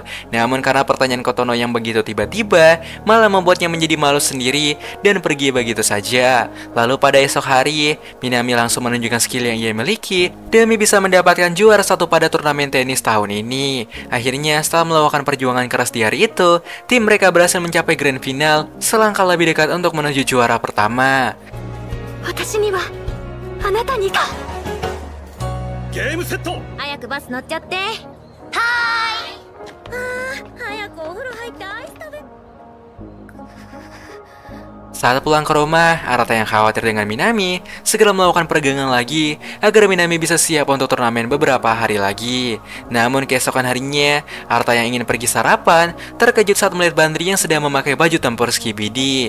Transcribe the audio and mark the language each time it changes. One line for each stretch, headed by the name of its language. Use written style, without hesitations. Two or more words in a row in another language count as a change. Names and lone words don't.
Indonesian: Namun karena pertanyaan Kotono yang begitu tiba-tiba, malah membuatnya menjadi malu sendiri dan pergi begitu saja. Lalu pada esok hari, Minami langsung menunjukkan skill yang ia miliki demi bisa mendapatkan juara satu pada turnamen tenis tahun ini. Akhirnya setelah melakukan perjuangan keras di hari itu, tim mereka berhasil mencapai
English: grand final
Indonesian: selangkah lebih dekat untuk menuju juara pertama.
Japanese: 私にはあなたにか。ゲームセット。早くバス乗っちゃって。はーい。早くお風呂入ってアイス食べ。
Indonesian: Saat pulang ke rumah, Arata yang khawatir dengan Minami segera melakukan peregangan lagi agar Minami bisa siap untuk turnamen beberapa hari lagi. Namun keesokan harinya, Arata yang ingin pergi sarapan terkejut saat melihat Bandri yang sedang memakai baju tempur Skibidi.